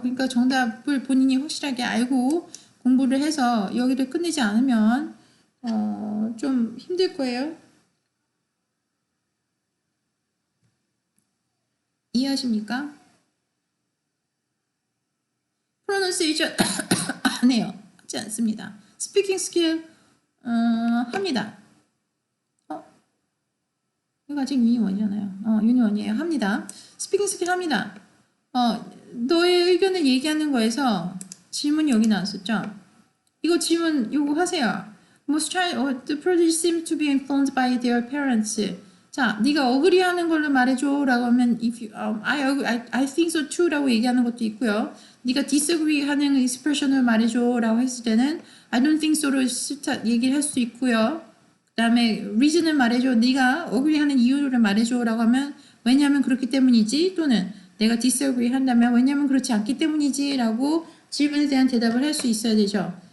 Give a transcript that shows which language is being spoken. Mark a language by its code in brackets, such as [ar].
[ko] 그러니까 정답을 본인이 확실하게 알고 공부를 해서 여기를 끝내지 않으면 좀 힘들 거예요. 이해하십니까? pronunciation 안 해요. 하지 않습니다. speaking skill 합니다. 이거 아직 유닛 1이잖아요. 유닛 1이에요. 합니다. 스피킹 스킬 합니다. 너의 의견을 얘기하는 거에서 질문이 여기 나왔었죠. 이거 질문 요거 하세요. [en] Most child, the prodigy seem to be influenced by their parents. [ko] 자, 네가 어그리하는 걸로 말해줘라고 하면 [en] if you, I think so too [ko] 라고 얘기하는 것도 있고요. 네가 disagree하는 expression을 말해줘라고 했을 때는 [en] I don't think so [ko] 로 얘기를 할 수 있고요. 그 다음에 reason을 말해줘. 네가 agree하는 이유를 말해줘라고 하면 왜냐하면 그렇기 때문이지 또는 내가 disagree 한다면 왜냐하면 그렇지 않기 때문이지 라고 질문에 대한 대답을 할 수 있어야 되죠.